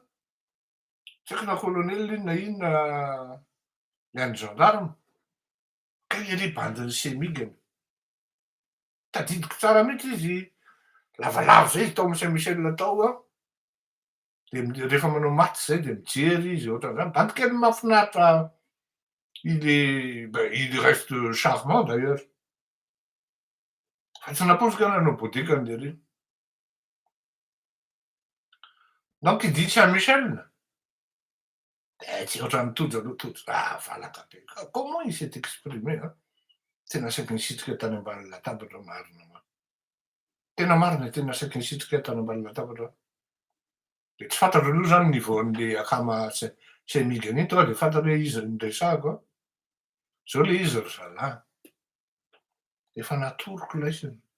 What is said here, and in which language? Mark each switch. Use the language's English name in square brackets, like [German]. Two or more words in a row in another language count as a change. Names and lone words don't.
[Malagasy] Tsy haiko na colonel iny na inona le an'ny gendarme. Ka iry bandy semigany. Tadidiko tsara mihitsy izy. Lavalava zay izy tao amin'ny Saint-Michel tao a. De rehefa manao match zay de mijery izy ohatran'izany. Bandy kely mahafinaritra. [French] Il reste charmant d'ailleurs. [Malagasy] Fa tsy napotsika nanao bodikany lery. [French] Donc il dit Saint-Michel. [Malagasy] Tsy ohatran'ny tojo aloha tojo. Valaka be. [French] Comment il s'est exprimé hein? [Malagasy] Tena saika nisitrika tany ambany latabatra marina. Tena marina tena saika nisitrika tany ambany latabatra. De tsy fantatro aloha zany niveau an'le akama semigany iny tonga de fantatra hoe izy no resahako. Zao le izy ry zalahy. Efa natoroko laisiny.